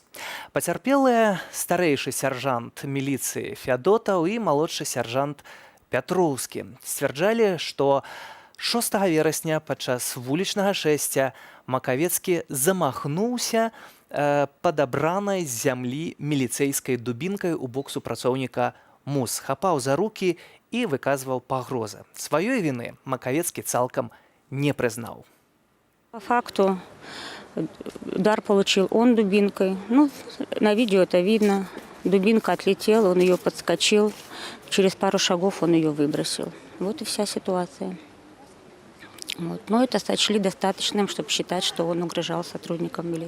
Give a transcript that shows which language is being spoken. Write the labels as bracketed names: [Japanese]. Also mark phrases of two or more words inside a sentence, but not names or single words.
[Belarusian] Пацярпелыя старэйшы сяржант міліцыі Феадотаў і малодшы сяржант Пятроўскі сцвярджалі, што 6 верасня падчас вулічнага шэсця Макавецкі замахнуўся падабранай з зямлі міліцэйскай дубінкай у бок супрацоўніка МУС, хапаў за рукі і выказваў пагрозы. Сваёй віны Макавецкі цалкам не прызнаў. [Russian] По факту удар получил он дубинкой. Ну, на видео это видно. Дубинка отлетела, он ее подскочил. Через пару шагов он ее выбросил. Вот и вся ситуация. Вот. Но это сочли достаточным, чтобы считать, что он угрожал сотрудникам милиции.